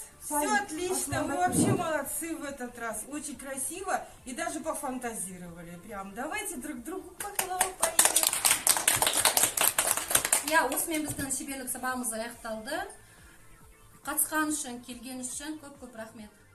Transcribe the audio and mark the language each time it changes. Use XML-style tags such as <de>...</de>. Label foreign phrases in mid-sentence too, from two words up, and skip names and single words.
<ru>Все отлично, вы вообще молодцы в этот раз. Очень красиво и даже пофантазировали. Прям давайте друг другу похлопаем.</ru> <kk>Я осымен біздің шеберлік сабағымыз аяқталды. Қатысқан үшін, келген үшін көп-көп рахмет.</kk>